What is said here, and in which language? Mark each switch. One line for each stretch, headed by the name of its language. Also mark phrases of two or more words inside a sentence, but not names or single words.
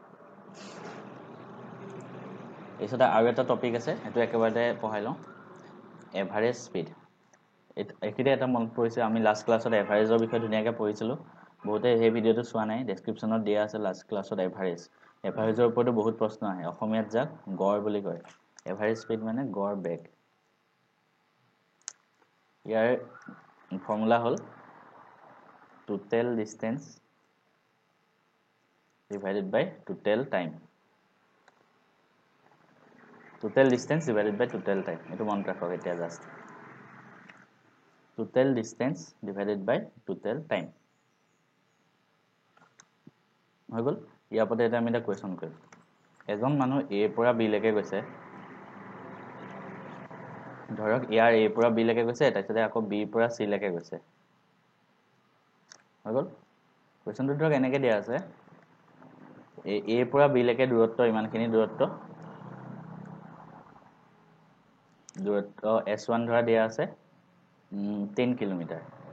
Assamese: এইসটা আৰু এটা টপিক আছে এটো একেবাৰে পঢ়াই লওঁ
English: average speed
Assamese: এখিতে এটা মনত পৰিছে আমি
English: last class
Assamese: এভাৰেজৰ বিষয়ে ধুনিয়াকৈ পঢ়িছিলো বহুতে এই ভিডিওটো চোৱা নাই ডেসক্ৰিপচনত দিয়া আছে
English: last class
Assamese: এভাৰেজৰ ওপৰতো বহুত প্ৰশ্ন আহে অসমীয়াত যাক গড় বুলি কয়
English: average speed
Assamese: মানে গড় বেগ ইয়াৰ ফৰ্মুলা হল
English: total distance divided by total time total distance divided by total time
Assamese: এটো মনত ৰাখক এতিয়া
English: জাস্ট total distance divided by total time
Assamese: হৈ গল ইয়াৰ পতে এটা আমি এটা কোৱেশ্চন কৰিম এজন মানুহ A পৰা B লৈকে গৈছে ধৰক ইয়াৰ A পৰা B লৈকে গৈছে তাৰপিছতে আকৌ B পৰা C লৈকে গৈছে হৈ গল কোৱেশ্চনটো ধৰক এনেকৈ দিয়া আছে A পৰা B লৈকে দূৰত্ব ইমানখিনি দূৰত্ব S1 ধৰা দিয়া আছে 10 কিলোমিটাৰ